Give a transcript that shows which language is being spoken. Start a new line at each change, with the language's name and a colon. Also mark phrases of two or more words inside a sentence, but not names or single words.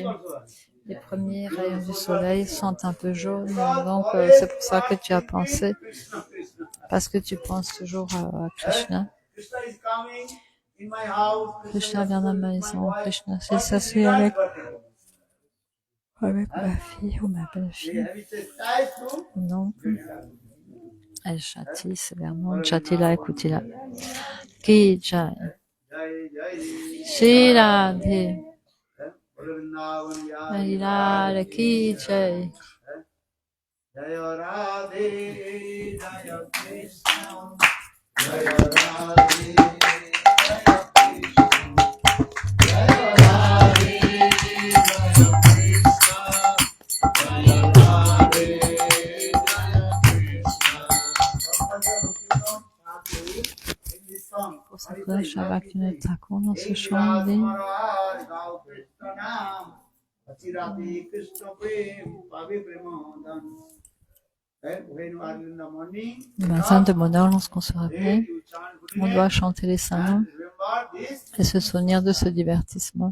French: Les premiers rayons du soleil sont un peu jaunes, donc c'est pour ça que tu as pensé, parce que tu penses toujours à Krishna. Krishna vient dans ma maison, Krishna s'est assis avec ma fille ou ma belle-fille. Donc, elle châtie sévèrement Jatila et Kutila.
Hindi: Ki Jai. Shri Radhe. Radha Ki Jai.
Sanskrit: Jaya Radhe, Jaya Krishna, Jaya Radhe, Jaya Krishna, Jaya Radhe, Jaya Krishna, Jaya Radhe, Jaya Krishna.
French: Pour cette cloche à Bhaktivinoda Thakur dans ce chant dit le matin de bonheur, lorsqu'on se réveille, on doit chanter les saints noms et se souvenir de ce divertissement.